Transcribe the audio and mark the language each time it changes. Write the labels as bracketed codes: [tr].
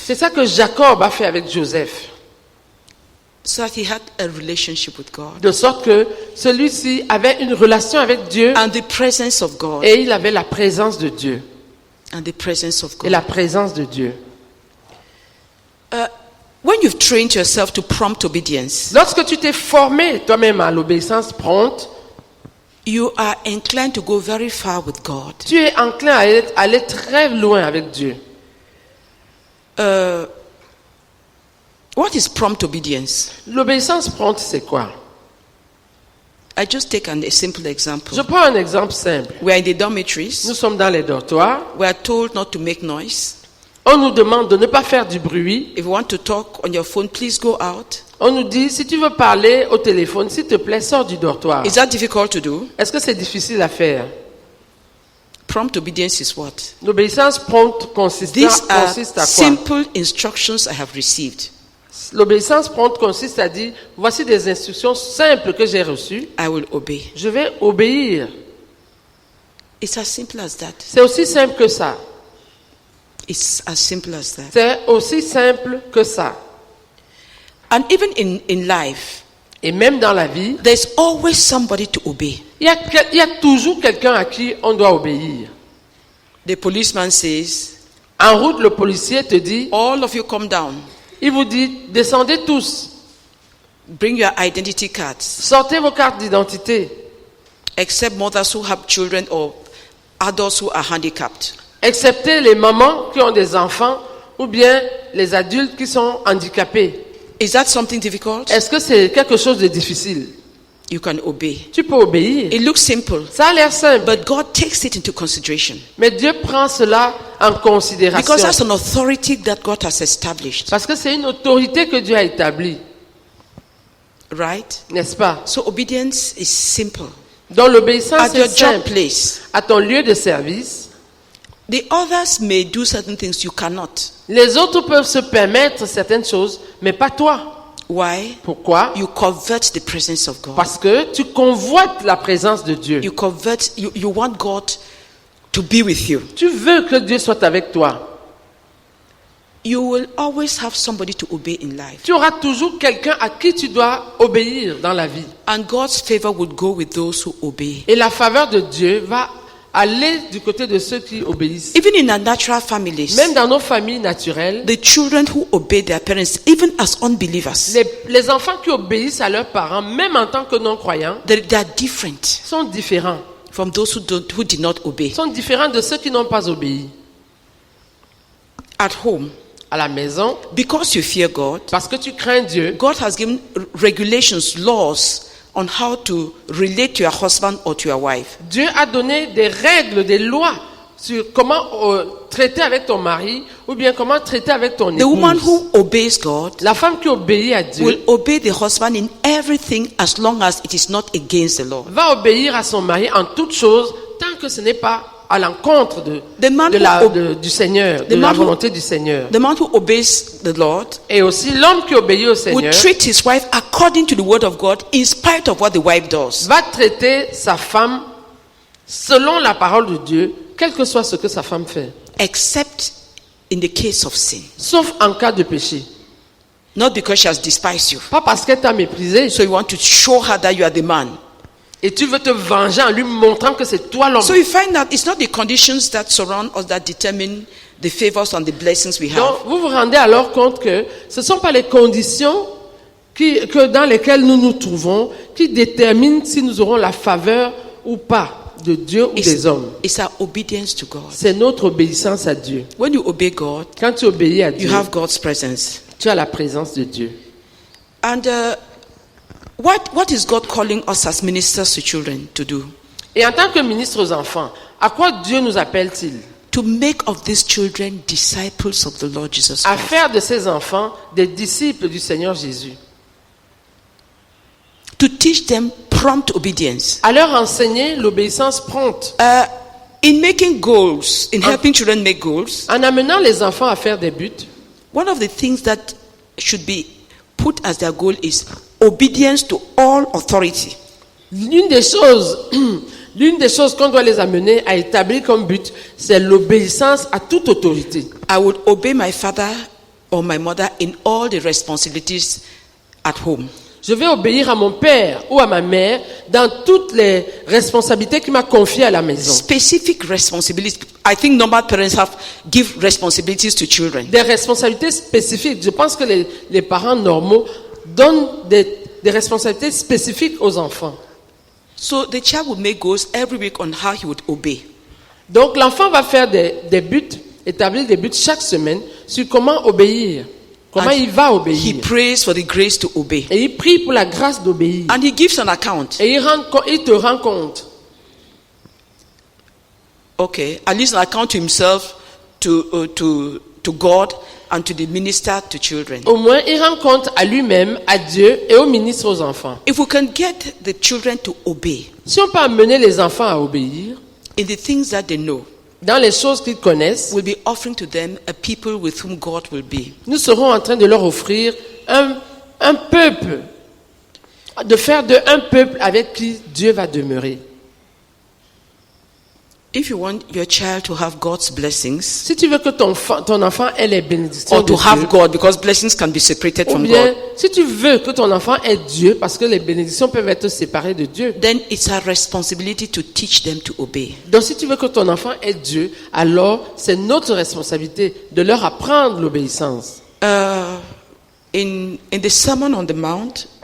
[fr] C'est ça que Jacob a fait avec Joseph. [en] So that he had a relationship with God. [fr] De sorte que celui-ci avait une relation avec Dieu [en] And the presence of God. [fr] et il avait la présence de Dieu. [en] And the presence of [fr] Et [en] God. [fr] la présence de Dieu. [en] When you've trained yourself to prompt obedience, [fr] Lorsque tu t'es formé toi-même à l'obéissance prompte, [en] you are inclined to go very far with God. [fr] tu es enclin à aller très loin avec Dieu. [en] What is prompt obedience? [fr] L'obéissance prompte, c'est quoi? [en] I just take a simple example. [fr] Je prends un exemple simple. [en] We are in the dormitories. [fr] Nous sommes dans les dortoirs. [en] We are told not to make noise. [fr] On nous demande de ne pas faire du bruit. [en] If you want to talk on your phone, please go out. [fr] On nous dit, si tu veux parler au téléphone, s'il te plaît, sors du dortoir. [en] Is that difficult to do? [fr] Est-ce que c'est difficile à faire? [en] Prompt obedience is what? [fr] L'obéissance prompte consiste [en] These are [fr] à quoi? [en] simple instructions I have received. [fr] L'obéissance prompte consiste à dire, voici des instructions simples que j'ai reçues. [en] I will obey. [fr] Je vais obéir. [en] It's as simple as that. [fr] C'est aussi simple que ça. [en] It's as simple as that. [fr] C'est aussi simple que ça. [en] And even in life, [fr] Et même dans la vie, [en] there's always somebody to obey. [fr] il y a toujours quelqu'un à qui on doit obéir. [en] The policeman says, [fr] En route, le policier te dit, [en] all of you come down. [fr] il vous dit, descendez tous, [en] Bring your identity cards. [fr] sortez vos cartes d'identité, [en] Except mothers who have children or adults who are handicapped. [fr] excepté les mamans qui ont des enfants ou bien les adultes qui sont handicapés. [en] Is that something difficult? [fr] Est-ce que c'est quelque chose de difficile? [en] You can obey. [fr] Tu peux obéir. [en] It looks simple, [fr] Ça a l'air simple, [en] but God takes it into consideration. [fr] mais Dieu prend cela en considération. [en] Because that's an authority that God has established. [fr] Parce que c'est une autorité que Dieu a établie, [en] Right? [fr] n'est-ce pas? [en] So obedience is simple. [fr] Donc l'obéissance [en] At your [fr] est [en] job [fr] simple. [en] place, [fr] À ton lieu de service, [en] the others may do certain things you cannot. [fr] les autres peuvent se permettre certaines choses, mais pas toi. [en] Why? [fr] Pourquoi? [en] You covet the presence of God. [fr] Parce que tu convoites la présence de Dieu. [en] You want God to be with you. [fr] Tu veux que Dieu soit avec toi. [en] You will always have somebody to obey in life. [fr] Tu auras toujours quelqu'un à qui tu dois obéir dans la vie. [en] And God's favor would go with those who obey. [fr] Et la faveur de Dieu va aller du côté de ceux qui obéissent. [en] Even in our natural families, [fr] Même dans nos familles naturelles, [en] the children who obey their parents, even as unbelievers, [fr] les enfants qui obéissent à leurs parents, même en tant que non-croyants, [en] they are different [fr] sont différents. [en] from those who did not obey. [fr] Sont différents de ceux qui n'ont pas obéi. [en] At home, [fr] À la maison, [en] because you fear God, [fr] parce que tu crains Dieu, [en] God has given regulations, laws on how to relate to your husband or to your wife. [fr] Dieu a donné des règles, des lois sur comment traiter avec ton mari ou bien comment traiter avec ton [en] The woman [fr] épouse. [en] who obeys God [fr] La femme qui obéit à Dieu [en] will obey the husband in everything as long as it is not against the law. [fr] va obéir à son mari en toutes choses tant que ce n'est pas à l'encontre [en] The man [fr] du Seigneur, de la volonté du Seigneur. [en] The man who obeys the Lord [fr] Et aussi l'homme qui obéit au [en] will [fr] Seigneur [en] treat his wife according to the word of God in spite of what the wife does. [fr] va traiter sa femme selon la parole de Dieu, quel que soit ce que sa femme fait, [en] Except in the case of sin. [fr] sauf en cas de péché. [en] Not because she has despised you. [fr] Pas parce qu'elle t'a méprisé [en] So you want to show her that you are the man. [fr] et tu veux te venger en lui montrant que c'est toi l'homme. [en] So you find that it's not the conditions that surround us that determine the favors and the blessings we [fr] Donc, [en] have. [fr] vous vous rendez alors compte que ce ne sont pas les conditions dans lesquelles nous nous trouvons qui déterminent si nous aurons la faveur ou pas de Dieu ou des hommes. [en] It's our obedience to God. [fr] C'est notre obéissance à Dieu. [en] When you obey God, [fr] Quand tu obéis à [en] you [fr] Dieu, [en] have God's presence. [fr] tu as la présence de Dieu. [en] And what is God calling us as ministers to children to do? [fr] Et en tant que ministre aux enfants, à quoi Dieu nous appelle-t-il? [en] To make of these children disciples of the Lord Jesus [fr] À [en] Christ. [fr] faire de ces enfants des disciples du Seigneur Jésus. [en] To teach them prompt obedience. [fr] À leur enseigner l'obéissance prompte. [en] In making goals, in helping children make goals, [fr] En amenant les enfants à faire des buts, [en] one of the things that should be put as their goal is obedience to all authority. [fr] l'une des choses qu'on doit les amener à établir comme but, c'est l'obéissance à toute autorité. [en] I would obey my father or my mother in all the responsibilities at home. [fr] Je vais obéir à mon père ou à ma mère dans toutes les responsabilités qu'il m'a confiées à la maison. [en] Specific responsibilities. I think normal parents give responsibilities to children. [fr] Des responsabilités spécifiques. Je pense que les parents normaux donnent des responsabilités spécifiques aux enfants. [en] So the child would make goals every week on how he would obey. [fr] Donc l'enfant va faire des buts, établir des buts chaque semaine sur comment obéir, comment [en] And [fr] il va [en] He [fr] obéir. [en] prays for the grace to obey. [fr] Et il prie pour la grâce d'obéir. [en] And he gives an account. [fr] Et il te rend compte. [en] Okay, at least an account to himself, to God, and to the minister to children. [fr] Au moins, il rend compte à lui-même, à Dieu et au ministre aux enfants. [en] If we can get the children to obey [fr] Si on peut amener les enfants à obéir [en] in the things that they know, [fr] dans les choses qu'ils connaissent, [en] we'll be offering to them a people with whom God will be. [fr] nous serons en train de leur offrir un peuple, de faire de un peuple avec qui Dieu va demeurer. [en] If you want your child to have God's blessings, [fr] Si tu veux que ton enfant ait les bénédictions [en] or [fr] de [en] to have [fr] Dieu, [en] God, because blessings can be separated [fr] ou [en] from [fr] bien [en] God, [fr] si tu veux que ton enfant ait Dieu, parce que les bénédictions peuvent être séparées de Dieu. [en] then it's our responsibility to teach them to obey. [fr] Donc si tu veux que ton enfant ait Dieu, alors c'est notre responsabilité de leur apprendre l'obéissance. [en] In the Sermon on the Mount,